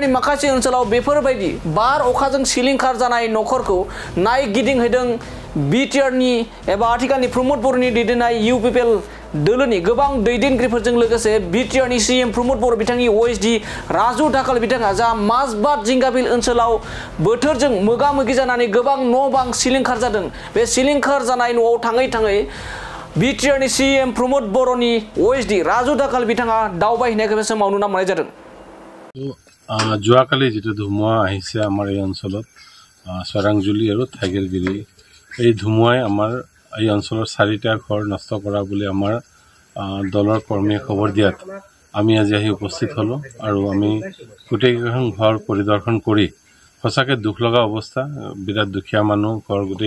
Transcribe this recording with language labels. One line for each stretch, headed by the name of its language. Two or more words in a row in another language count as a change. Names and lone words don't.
Bodo: माखासे ओनसोलाव बेफोरबायदि बार अखाजों सिलिंखार जानाय न'खरखौ नायगिदिंहैदों बिटिआरनि एबा आथिखालनि प्रमोद बर'नि दैदेननाय इउपिपिएल दोलोनि गोबां दैदेनगिरिफोरजों लोगोसे बिटिआरनि सीएम प्रमोद बर' बिथांनि ओएसडि राजु दाकाल बिथाङा जा माजबाद जिंगाबिल ओनसोलाव बोथोरजों मोगा मोगि जानानै गोबां न' बां सिलिंखार जादों बे सिलिंखार जानाय न'आव थाङै बिटिआरनि सीएम प्रमोद बर'नि ओएसडि राजु दाकाल बिथाङा दावबायहैनायखौ बे समाव नुना मोननाय जादों
Assamese: যোৱাকালি যেটো ধুমুহা আহিছে আমাৰ এই অঞ্চলত চৰাংজুলি আৰু থাইগেলগিৰি এই ধুমুহাই আমাৰ এই অঞ্চলৰ 4টা ঘৰ নষ্ট কৰা বুলি আমাৰ দলৰ কৰ্মীয়ে খবৰ দিয়াত আমি আজি আহি উপস্থিত হলো আৰু আমি গোটেইখন ঘৰ পৰিদৰ্শন কৰি সঁচাকৈ দুখ লগা অৱস্থা বিৰাট দুখীয়া মানুহ ঘৰ গোটেই